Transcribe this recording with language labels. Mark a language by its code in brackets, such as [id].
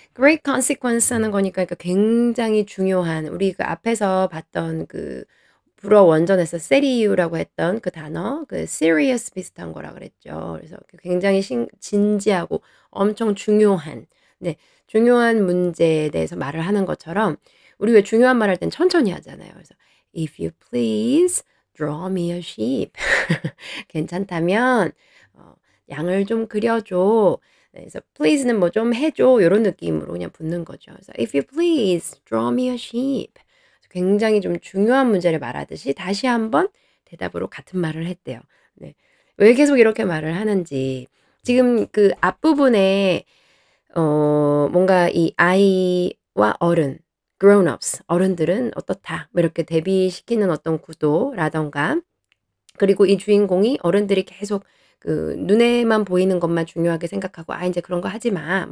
[en] great consequence [ko] 하는 거니까 그러니까 굉장히 중요한 우리 그 앞에서 봤던 그 불어 원전에서 serious라고 했던 그 단어 그 serious 비슷한 거라 그랬죠. 그래서 굉장히 진지하고 엄청 중요한 네 중요한 문제에 대해서 말을 하는 것처럼 우리 왜 중요한 말 할 땐 천천히 하잖아요. [en] 그래서 "If you please draw me a sheep." [ko] 괜찮다면 어 "양을 좀 그려 줘." 네 그래서 please는 뭐 "좀 해 줘." 요런 느낌으로 그냥 붙는 거죠. [en] 그래서 "If you please draw me a sheep." [ko] 굉장히 좀 중요한 문제를 말하듯이 다시 한번 대답으로 같은 말을 했대요. 네. 왜 계속 이렇게 말을 하는지 지금 그 앞부분에 뭔가 이 아이와 어른 grown ups 어른들은 어떻다 뭐 이렇게 대비시키는 어떤 구도라든가 그리고 이 주인공이 어른들이 계속 그 눈에만 보이는 것만 중요하게 생각하고 "아 인제 그런 거 하지 마.